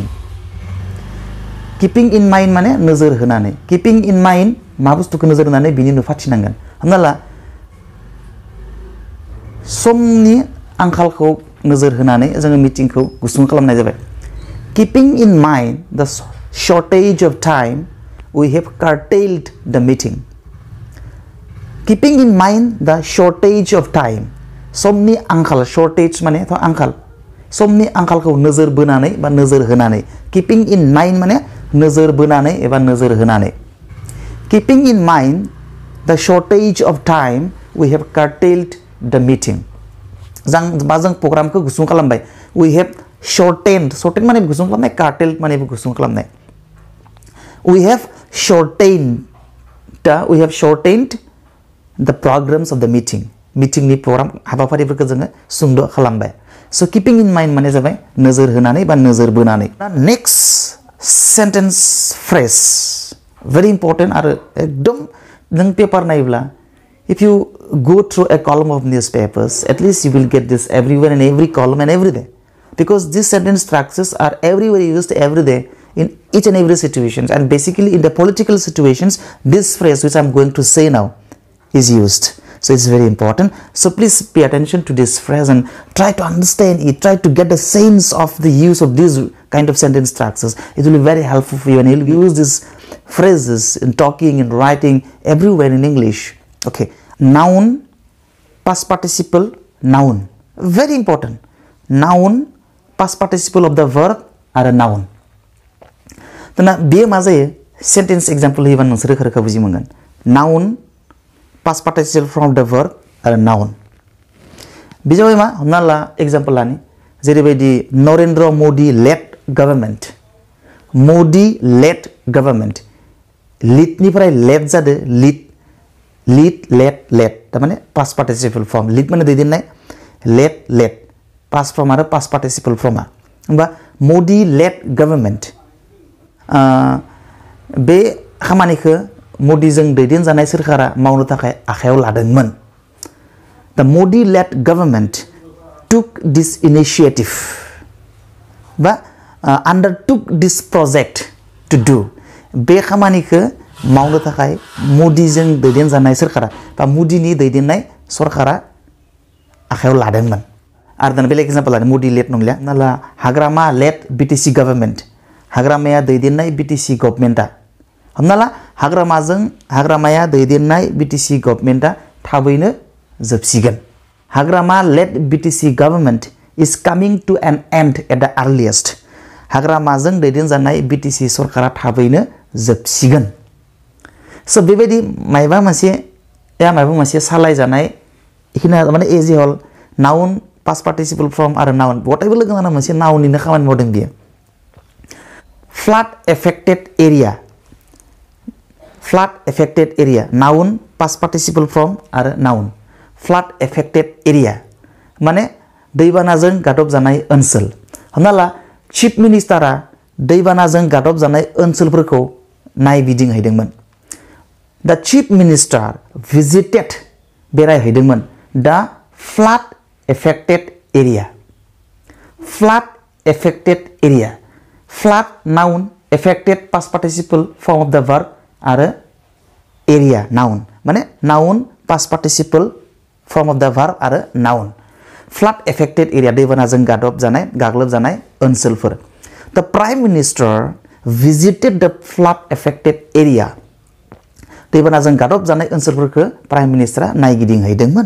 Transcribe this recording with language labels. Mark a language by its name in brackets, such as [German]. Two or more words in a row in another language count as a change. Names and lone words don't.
[English] keeping in mind [Bodo] माने नोजोर होनानै. [English] keeping in mind [Bodo] मा बुस्थुखौ नोजोर होनानै बिनि नुफाथिनांगोन. हमना ला समनि आंखालखौ नोजोर होनानै जोङो मिटिंखौ गुसुं खालामनाय जाबाय. [English] keeping in mind the shortage of time we have curtailed the meeting. keeping in mind the shortage of time. [Bodo] समनि आंखाल shortage माने थ' आंखाल. समनि आंखालखौ नोजोर बोनानै बा नोजोर होनानै. [English] keeping in mind [Bodo] माने नोजोर बोनानै एबा नोजोर होनानै. [English] keeping in mind the shortage of time we have curtailed the meeting. [Bodo] जों प्रग्रामखौ गुसुं खालामबाय. [English] we have shortened [Bodo] माने गुसुं खालामनाय, curtailed माने गुसुं खालामनाय. [English] we have shortened the programs of the meeting. [Bodo] meeting नि program हाबाफारिफोरखौ जोङो सुंद' खालामबाय. [English] So keeping in mind [Bodo] माने जाबाय नोजोर होनानै बा नोजोर बोनानै. [English] Next sentence phrase very important [Bodo] आरो एकदम नों पेपार नायोब्ला [English] if you go through a column of newspapers at least you will get this everywhere in every column and every day, because these sentence structures are everywhere used every day in each and every situations, and basically in the political situations this phrase which I'm going to say now is used. So it's very important. So please pay attention to this phrase and try to understand it. Try to get the sense of the use of these kind of sentence structures. It will be very helpful for you, and you'll use these phrases in talking and writing everywhere in English. Okay. Noun, past participle, noun. Very important. Noun, past participle of the verb are a noun. Then be [Bodo] मा जायो [English] sentence example [Bodo] होयोबा नोंसोर रोखा बुजि मोनगोन. [English] Noun, past participle from the verb are a noun. [Bodo] बिजाबै मा हमना ला example लानि जेरैबायदि नरेन्द्र मोदी [English] led government. मोदी led government. lead निफ्राय led जादो led तारमाने past participle form. [Bodo] lead माने दैदेननाय, [English] led past form आरो past participle form. होमबा मोदी led government. [Bodo] बे खामानिखौ मोदीजों दैदेनजानाय सोरखारा मावनो थाखाय आखायाव लादोंमोन. [English] The Modi led government took this initiative बा undertook this project to do. [Bodo] बे खामानिखौ मावनो थाखाय मोदीजों दैदेनजानाय सोरखारा बा मोदीनि दैदेननाय सरकारा आखायाव लादोंमोन. आरो दाना बेलेग एग्जाम्पल लादों मोदी लेड नंलिया. नाला हाग्रामा लेड बिटिसि गभर्नमेन्ट. हाग्रामाया दैदेननाय बिटिसि गभर्नमेन्टआ. हमना ला हाग्रामाया दैदेननाय बिटिसि गभर्नमेन्टआ थाबैनो जोबसिगोन. [English] Hagrama led BTC government is coming to an end at the earliest. [Bodo] हाग्रामाजों दैदेनजानाय बिटिसि सरकारा थाबैनो जोबसिगोन. So बेबायदि मायबा मोनसे सालायजानाय इखिना माने [English] as whole noun past participle form [Bodo] आरो नाउन गटायबो लोगो नांना मोनसे नाउननिनो खामानि मावदों बियो. [English] flood affected area noun past participle form [Bodo] आरो नाउन. [English] flood affected area [Bodo] माने दैबानाजों गादब जानाय ओनसोल. हमना ला [English] chief minister [Bodo] दैबानाजों गादब जानाय ओनसोलफोरखौ नायबिदिंहैदोंमोन. [English] The chief minister visited बेरायहैदोंमोन the flood affected area. Flood affected area. Flood noun, affected past participle form of the verb आरो area noun. माने noun past participle form of the verb आरो noun. Flood affected area [Bodo] दैबानाजों गाग्लोब जानाय ओनसोलफोर. [English] The prime minister visited the flood affected area. [Bodo] दैबानाजों गादब जानाय ओनसोलफोरखौ [English] prime minister [Bodo] नायगिदिंहैदोंमोन.